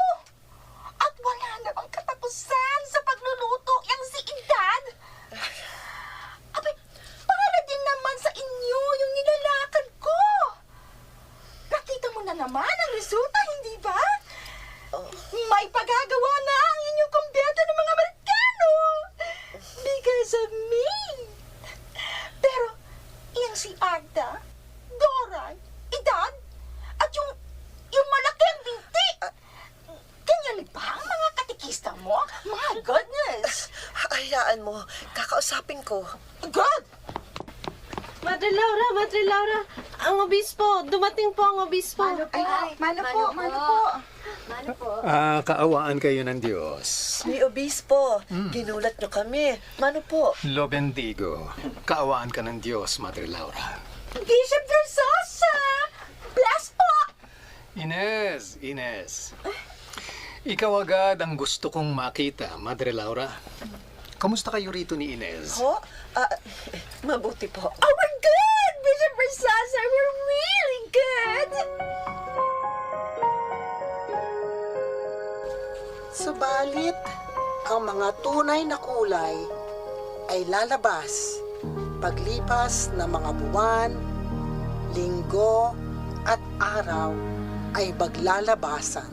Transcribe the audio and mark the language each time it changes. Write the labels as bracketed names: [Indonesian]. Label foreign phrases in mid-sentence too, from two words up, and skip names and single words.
[Filipino] At wala namang katapusan sa pagluluto yang si Edad. Abay, para din naman sa inyo yung nilalakad ko. Nakita mo na naman ang resulta, hindi ba? May pagagawa na ang inyong kumbento ng mga Amerikano. [English] Because of me. [Filipino] Pero, iyang si Agda, Doray, Edad, at yung malaki ang binti. Ganyan ba ang mga katikista mo? [English] My goodness! [Filipino] Hayaan mo, kakausapin ko. [English] Good! [Filipino] Madre Laura, ang obispo, dumating po ang obispo. Mano po. Kaawaan kayo ng Diyos. Ni Obispo, ginulat nyo kami. Mano po? [Spanish] Lo bendigo. [Filipino] Kaawaan ka ng Diyos, Madre Laura. [English] Bishop Versosa! Bless po! [Filipino] Ines. Ikaw agad ang gusto kong makita, Madre Laura. Kamusta kayo rito ni Inez? Ho? Mabuti po. [English] Oh, we're good! Bishop Versosa, we're really good! [Filipino] Subalit, ang mga tunay na kulay ay lalabas paglipas ng mga buwan, linggo at araw ay maglalabasan.